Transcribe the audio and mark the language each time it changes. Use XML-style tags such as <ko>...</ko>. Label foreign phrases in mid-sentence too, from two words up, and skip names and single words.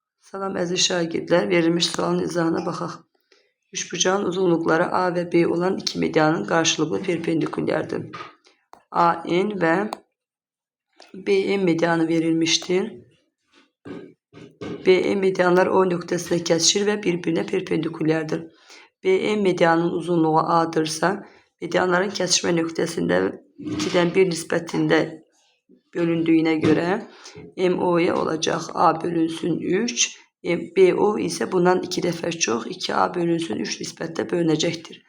<az>Salam əziz şagirdlər, verilmiş sualın izahına baxaq.</az> <tr>Üçbucağın uzunluqları A ve B olan iki medianın karşılıklı perpendikülerdir. AN ve BN medianı verilmiştir. BN medianlar O noktasında kesişir ve birbirine perpendikülerdir. BN medianın uzunluğu A'dırsa, medianların kesişme noktasında 2'den 1 nispetinde bölündüğüne göre MO'ya olacak A bölünsün 3, BO ise bundan 2 defa çok 2A bölünsün 3 nispette bölünecektir.</tr>